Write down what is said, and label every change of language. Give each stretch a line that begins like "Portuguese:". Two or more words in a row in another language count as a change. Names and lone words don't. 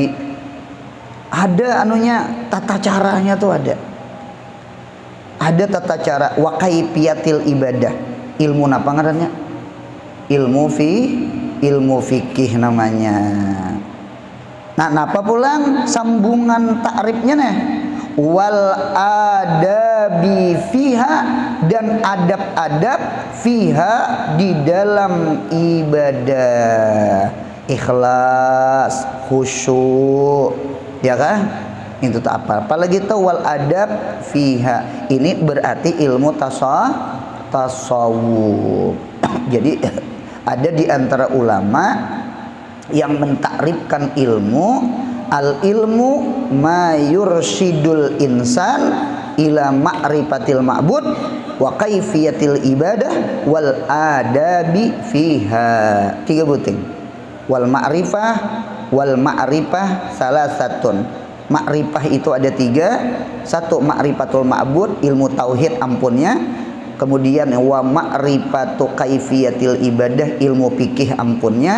Banjar: Ada anunya, tata caranya tuh ada. Ada tata cara
Arabic: وكيفية العبادة.
Banjar: Ilmu apa ngarannya? Ilmu fikih namanya. Nah, napa pulang sambungan takrifnya nih?
Arabic: والآداب فيها,
Banjar: dan adab-adab fiha di dalam ibadah. Ikhlas, khusyuk, ya kan? Itu tak apa. Apalagi itu
Arabic: والأدب فيها.
Banjar: Ini berarti ilmu tasawuf. Jadi ada di antara ulama yang mentakrifkan ilmu,
Arabic: العلم ما يرشد الإنسان إلى معرفة المعبود وكيفية العبادة والآداب فيها. 3 buting. والمعرفة ثلاثة.
Banjar: Ma'rifah itu ada 3. 1
Arabic: معرفة المعبود,
Banjar: ilmu tauhid ampunnya. Kemudian
Arabic: ومعرفة كيفية العبادة,
Banjar: ilmu fikih ampunnya.